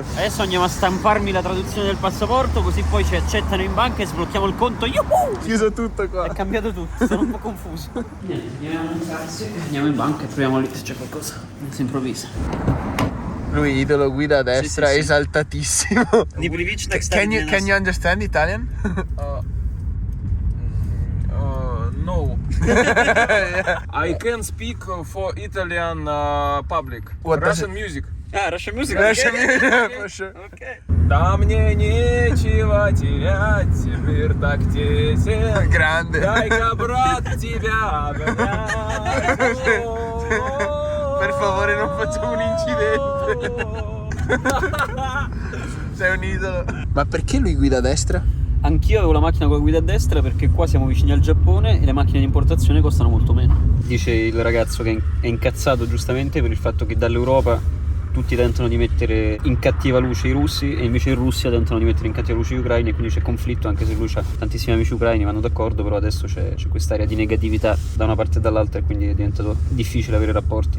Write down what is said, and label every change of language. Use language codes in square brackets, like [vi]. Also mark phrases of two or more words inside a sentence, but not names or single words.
[it] Adesso andiamo a stamparmi la traduzione del passaporto, così poi ci accettano in banca e sblocchiamo il conto. Yuhu! Chiuso tutto qua. È cambiato tutto, sono un po' confuso. Andiamo in banca e proviamo lì se c'è qualcosa. Non si improvvisa. Lui idolo, guida a destra, sì. esaltatissimo. [en] Can you understand Italian? No. I can speak for Italian public. What does Russian music. Ah, Russian music. Russian okay. music, for sure. Okay. [ru] Да мне нечего терять, теперь так тесен. [it] Grande. [ru] Дай-ка, брат, тебя обнять. [it] Per favore non facciamo un incidente. Sei un idolo. Ma perché lui guida a destra? Anch'io avevo la macchina con la guida a destra perché qua siamo vicini al Giappone e le macchine di importazione costano molto meno. Dice il ragazzo che è incazzato giustamente per il fatto che dall'Europa tutti tentano di mettere in cattiva luce i russi e invece in Russia tentano di mettere in cattiva luce gli ucraini e quindi c'è conflitto, anche se lui ha tantissimi amici ucraini, vanno d'accordo, però adesso c'è quest'area di negatività da una parte e dall'altra e quindi è diventato difficile avere rapporti.